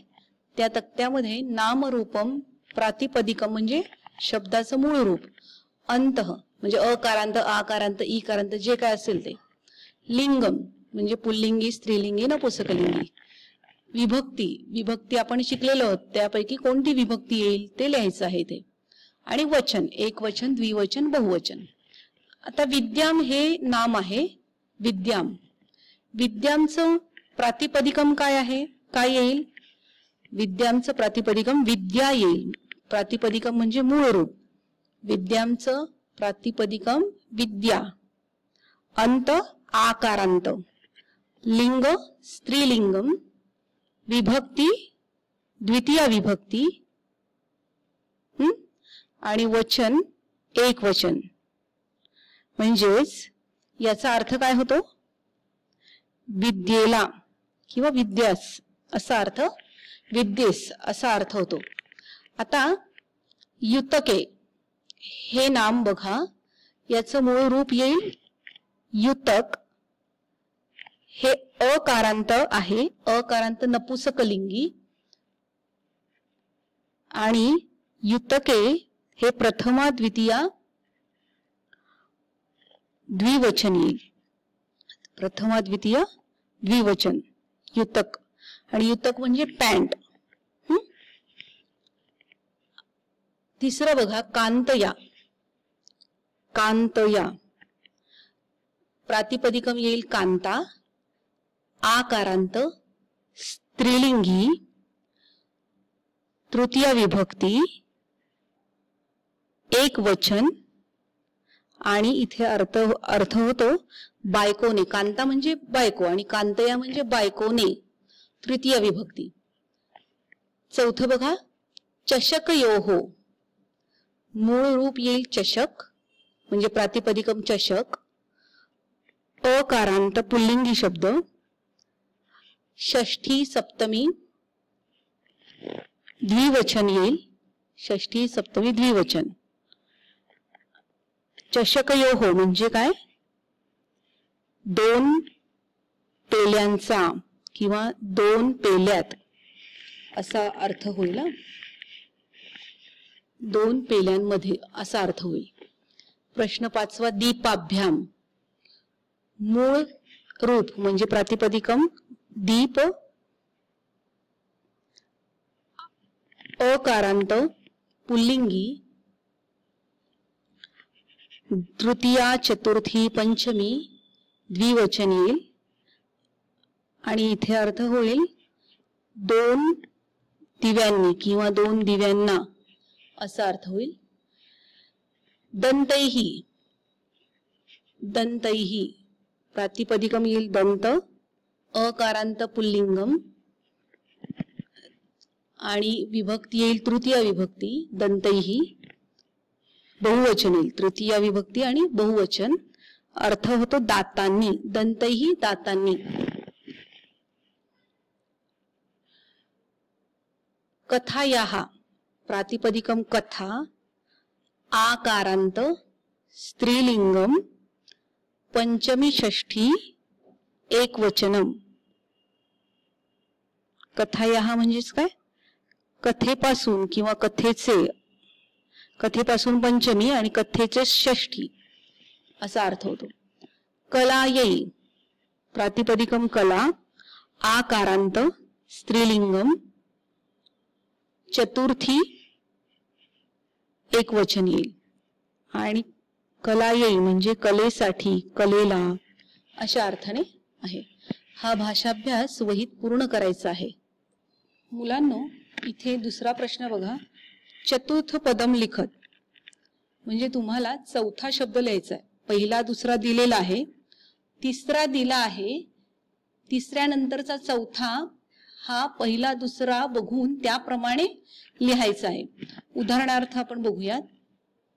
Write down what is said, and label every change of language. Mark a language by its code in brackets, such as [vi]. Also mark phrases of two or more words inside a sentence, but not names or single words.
[mr] त्या तक्त्यामध्ये नामरूपम प्रातिपदिकम म्हणजे शब्दाचं मूळ रूप, अंतः म्हणजे अकारांत आकारांत ईकारांत जे काय असेल ते, लिंगम म्हणजे पुल्लिंगी स्त्रीलिंगी नपुंसकलिंगी, विभक्ती विभक्ती आपण शिकलेलो आहोत त्यापैकी कोणती विभक्ती येईल ते लिहायचं आहे ते, आणि वचन एकवचन द्विवचन बहुवचन. आता विद्याम हे नाम आहे. विद्याम, विद्यामचं प्रातिपदिकम काय आहे, काय येईल? विद्यामचं प्रातिपदिकम विद्या येईल. प्रातिपदिकम म्हणजे मूळ रूप. विद्यामचं प्रातिपदिकम विद्या, अंत आकारांत, लिंग स्त्रीलिंगम, विभक्ती द्वितीय विभक्ती, आणि वचन एक वचन. म्हणजेच याचा अर्थ काय होतो? विद्येला किंवा विद्यास असा अर्थ, विद्येस असा अर्थ होतो. आता युतके हे नाम बघा, याचं मूळ रूप येईल युतक. हे अकारांत आहे, अकारांत नपुंसकलिंगी, आणि युतके हे प्रथमा द्वितीया द्विवचन येईल. प्रथमा द्वितीय द्विवचन युतक. आणि युतक म्हणजे पॅन्ट. तिसरं बघा, कांतया. कांतया प्रातिपदिकम येईल कांता, आकारांत, स्त्रीलिंगी, तृतीय विभक्ती, एक वचन, आणि इथे अर्थ होतो बायकोने. कांता म्हणजे बायको आणि कांतया म्हणजे बायकोने, तृतीय विभक्ती. चौथं बघा, चषकयोः. मूळ रूप येईल चषक म्हणजे प्रातिपदिकम चषक, अकारांत पुल्लिंगी शब्द, षष्ठी सप्तमी द्विवचन येईल. षष्ठी सप्तमी द्विवचन. चषकयोः म्हणजे काय? दोन पेल्यांचा किंवा दोन पेल्यात असा अर्थ होईल. दोन पेल्यांमध्ये असा अर्थ होईल. प्रश्न 5वा, दीपाभ्याम. मूळ रूप म्हणजे प्रातिपदिकम दीप, अकारांत पुल्लिंगी, तृतीया चतुर्थी पंचमी द्विवचन येईल. आणि इथे अर्थ होईल दोन दिव्यांनी किंवा दोन दिव्यांना असा अर्थ होईल. दंतैही. दंतैही प्रातिपदिकम येईल दंत, अकारांत पुल्लिंगम, आणि विभक्ती येईल तृतीय विभक्ती दंतैही, बहुवचन येईल तृतीय विभक्ती आणि बहुवचन. अर्थ होतो दातांनी. दंतैही दातांनी. कथायाः प्रातिपदिकम कथा, आकारांत, स्त्रीलिंगम, पंचमी षष्ठी एक वचनम. कथायाः म्हणजेच काय? कथेपासून किंवा कथेचे, कथेपासून पंचमी आणि कथेचे षष्ठी असा अर्थ होतो. कलायै प्रातिपदिकम कला, आकारांत, स्त्रीलिंगम, चतुर्थी एक वचन येईल. आणि कलायै म्हणजे कलेसाठी, कलेला अशा अर्थाने आहे. हा भाषाभ्यास वहीत पूर्ण करायचा आहे. मुलांनो, इथे दुसरा प्रश्न बघा. [sa] चतुर्थ पदम लिखत [mr] म्हणजे तुम्हाला चौथा शब्द लिहायचा आहे. पहिला दुसरा दिलेला आहे, तिसरा दिला आहे, तिसऱ्यानंतरचा चौथा हा पहिला दुसरा बघून त्याप्रमाणे लिहायचा आहे. उदाहरणार्थ आपण बघूयात.